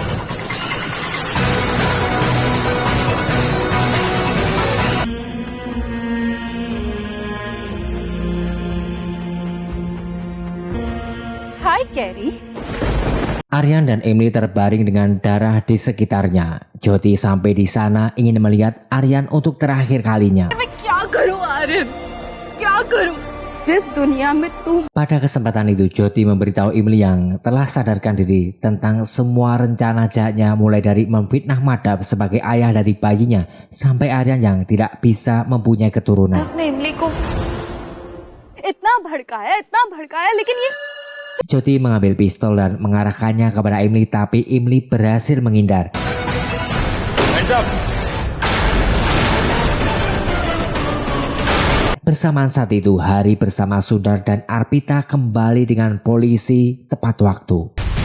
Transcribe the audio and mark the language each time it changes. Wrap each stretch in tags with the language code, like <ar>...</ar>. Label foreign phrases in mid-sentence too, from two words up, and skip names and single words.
<hi>हाय कैरी।</hi> <id>Aryan dan Emily terbaring dengan darah di sekitarnya. Jyoti sampai di sana ingin melihat Aryan untuk terakhir kalinya.</id> <hi>मैं क्या करूं आर्यन, क्या करूं? जिस दुनिया में तू</hi> <id>Pada kesempatan itu Jyoti memberitahu Emily yang telah sadarkan diri tentang semua rencana jahatnya, mulai dari memfitnah Madhav sebagai ayah dari bayinya sampai Aryan yang tidak bisa mempunyai keturunan.</id> <hi>अपने इमली को इतना भड़काया लेकिन ये</hi> <id>Jyoti mengambil pistol dan mengarahkannya kepada Emily, tapi Emily berhasil menghindar. Bersamaan saat itu, Hari bersama Sundar dan Arpita kembali dengan polisi tepat waktu.</id>